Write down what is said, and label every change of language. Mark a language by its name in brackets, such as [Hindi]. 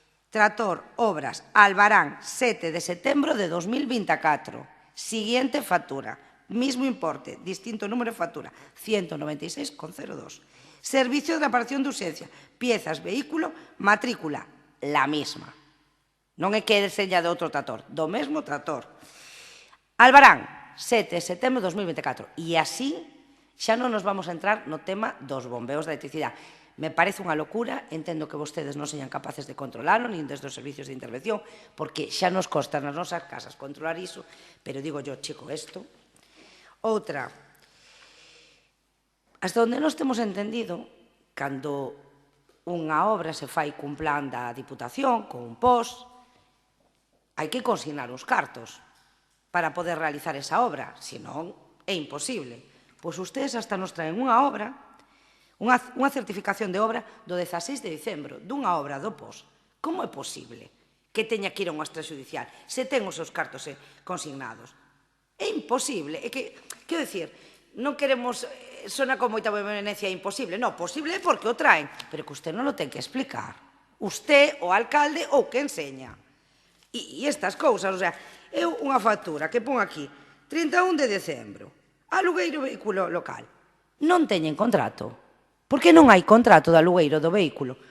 [Galician] Trator, obras, Albarán, 7 de setembro de 2024. [Spanish] Siguiente factura. Mismo importe, distinto número de factura, 196,02. Servicio de reparación de urxencia, piezas, vehículo, matrícula, la misma. [Galician] Non é que seña de outro trator, do mesmo trator. Albarán, 7 de setembro de 2024. E así xa non nos vamos a entrar no tema dos bombeos da electricidade. Me parece unha locura, entendo que vostedes non señan capaces de controlarlo, nin desde os servicios de intervención, porque xa nos costa nas nosas casas controlar iso, [Spanish] pero digo yo, chico, [Galician] isto... Outra, hasta onde nós temos entendido, cando unha obra se fai cun plan da Diputación, con un POS, hai que consignar os cartos para poder realizar esa obra, senón é imposible. Pois ustedes hasta nos traen unha obra, unha certificación de obra do 16 de dicembro, dunha obra do POS. Como é posible que teña que ir a unha extrajudicial se ten os seus cartos consignados? É imposible. É que, quero dicir, non queremos... Sona con moita vehemencia imposible. Non, posible é porque o traen, pero que usted non o ten que explicar. Usted, o alcalde, ou que enseña. E estas cousas, o sea, é unha factura que pon aquí, 31 de decembro, alugueiro vehículo local. Non teñen contrato. Por que non hai contrato de alugueiro do vehículo?